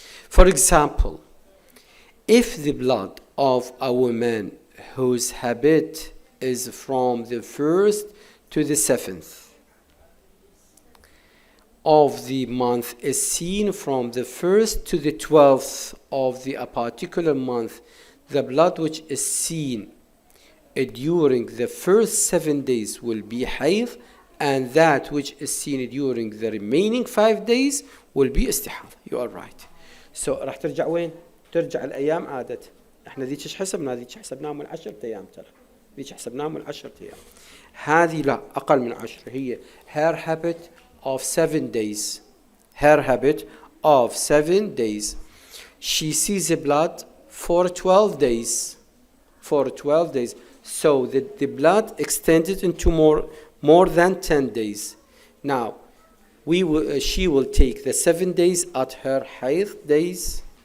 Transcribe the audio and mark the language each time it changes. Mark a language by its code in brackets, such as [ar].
[en] For example, if the blood of a woman whose habit is from the 1st to the 7th of the month is seen from the 1st to the 12th of the particular month, the blood which is seen during the first 7 days will be hayd, and that which is seen during the remaining 5 days will be istihada. You are right. So [ar] راح ترجع وين؟ ترجع الأيام عادة. احنا ذيك ايش حسبنا؟ ذيك حسبناها من 10 أيام ترى. ذيك حسبناها من 10 أيام. هذه لا أقل من 10. هي [en] her habit of 7 days. her habit of 7 days. She sees the blood for 12 days. For 12 days. So the blood extended into more than 10 days. Now, she will take the 7 days at her hayd days.